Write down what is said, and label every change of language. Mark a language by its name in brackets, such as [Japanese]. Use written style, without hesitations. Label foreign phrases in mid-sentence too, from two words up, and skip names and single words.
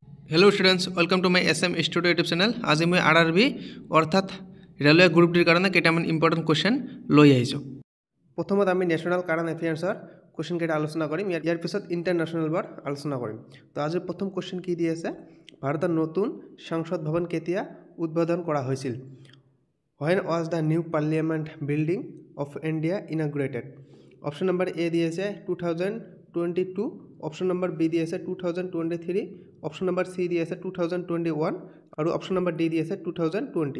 [English] Hello students welcome to my SM studio YouTube channel. [Assamese] আজ মই RRB অৰ্থাৎ ৰেলৱে গ্ৰুপটিৰ কাৰণ কেইটামান [English] important question [Assamese] লৈ আহিছোঁ। প্ৰথমত আমি [English] national current affairs [Assamese] কুৱেশ্চন কেইটা আলোচনা কৰিম, যাৰ পিছত ইণ্টাৰনেশ্বনেল বৰ আলোচনা কৰিম। তো আজ প্ৰথম কুৱেশ্চন কি দিয়ে আছে, ভাৰতৰ নতুন সংসদ ভৱন কেতিয়া উদ্বোধন কৰা হৈছিল? [English] When was the new parliament building of India inaugurated? option number A [Assamese] দিয়ে আছে 2022, [English] option number B [Assamese] দিয়ে আছে 2023, [English] option number C [Assamese] দিয়ে আছে 2021 আৰু [English] option number D [Assamese] দিয়ে আছে 2020।